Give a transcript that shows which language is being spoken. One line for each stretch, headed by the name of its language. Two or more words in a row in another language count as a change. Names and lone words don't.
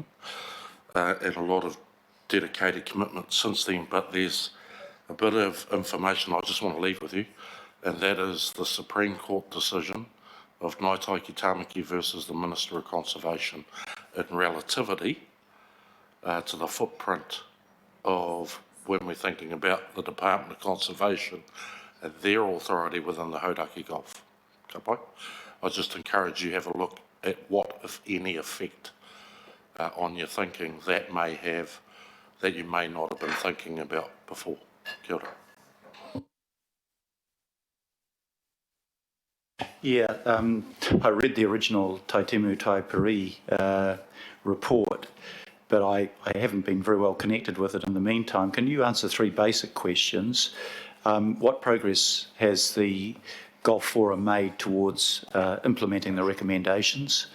English: And a lot of dedicated commitment since then, but there's a bit of information I just want to leave with you, and that is the Supreme Court decision of Ngāi Tamaki versus the Minister of Conservation in relativity to the footprint of when we're thinking about the Department of Conservation and their authority within the Hauraki Gulf. Okay? I just encourage you to have a look at what, if any, effect on your thinking that may have, that you may not have been thinking about before.
Māori: Kia ora.
English: Yeah, I read the original Tai Temu Tai Pari report, but I haven't been very well connected with it in the meantime. Can you answer three basic questions? What progress has the Gulf Forum made towards implementing the recommendations?